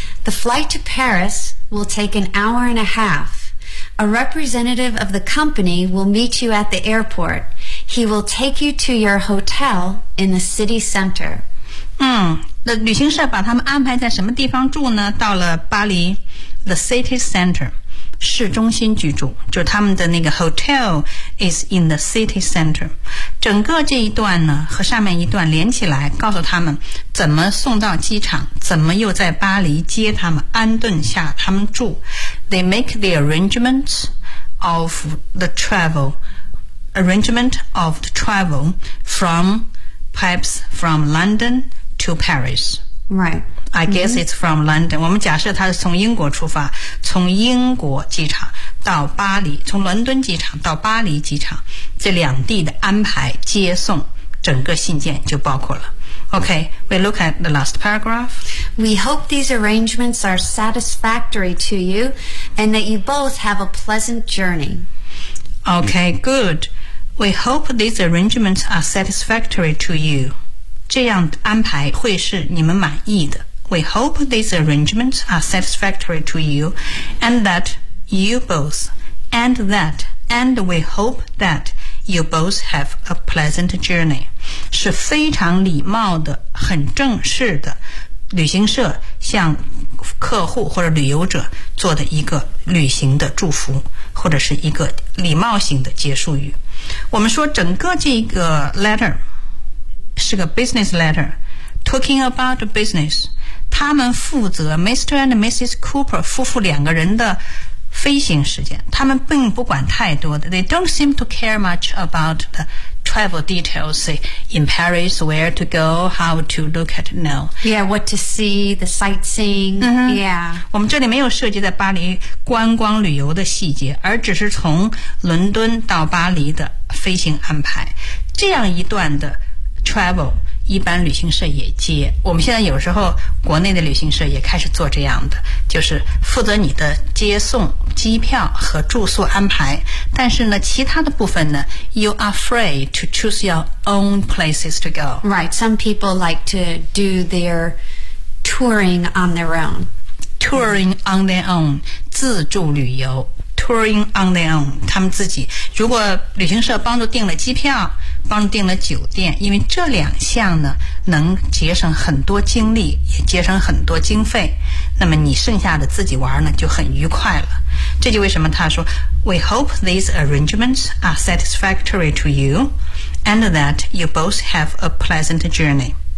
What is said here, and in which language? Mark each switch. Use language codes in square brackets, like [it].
[en] The flight to Paris will take an hour and a half. A representative of the company will meet you at the airport. He will take you to your hotel in the city center. [zh] 那旅行社把他们安排在什么地方住呢？到了巴黎 [en] The city center， [zh] 市中心居住，就是他们的那个 [en] hotel is in the city center。 [zh] 整个这一段呢和上面一段连起来，告诉他们怎么送到机场，怎么又在巴黎接他们，安顿下他们住。 [en] They make the arrangements of the travel， arrangement of the travel from perhaps from LondonTo Paris. Right. I guess、mm-hmm. it's from London. [zh] 我们假设他是从英国出发，从英国机场到巴黎，从伦敦机场到巴黎机场，这两地的安排接送，整个信件就包括了。 [en] Okay, we look at the last paragraph. We hope these arrangements are satisfactory to you and that you both have a pleasant journey. Okay, good. We hope these arrangements are satisfactory to you. [zh] 这样安排会是你们满意的。 [en] We hope these arrangements are satisfactory to you and that you both and that and we hope that you both have a pleasant journey， [zh] 是非常礼貌的很正式的旅行社向客户或者旅游者做的一个旅行的祝福，或者是一个礼貌性的结束语。我们说整个这个 letter是个 business letter， [en] talking about business， [zh] 他们负责 Mr. and Mrs. Cooper 夫妇两个人的飞行时间，他们并不管太多的。 [en] They don't seem to care much about the travel details, say in Paris, where to go, how to look at, no. Yeah, what to see, the sightseeing,、 mm-hmm. yeah. [zh] 我们这里没有涉及在巴黎观光旅游的细节，而只是从伦敦到巴黎的飞行安排。这样一段的Travel 一般旅行社也接，我们现在有时候国内的旅行社也开始做这样的，就是负责你的接送机票和住宿安排，但是呢其他的部分呢 [en] You are free to choose your own places to go. Right, some people like to do their touring on their own. [zh] Touring on their own 自助旅游touring on their own， 他们自己。如果旅行社帮助订了机票，帮助订了酒店，因为这两项呢能节省很多精力，也节省很多经费，那么你剩下的自己玩呢就很愉快了。这就为什么他说 [en] We hope these arrangements are satisfactory to you and that you both have a pleasant journey。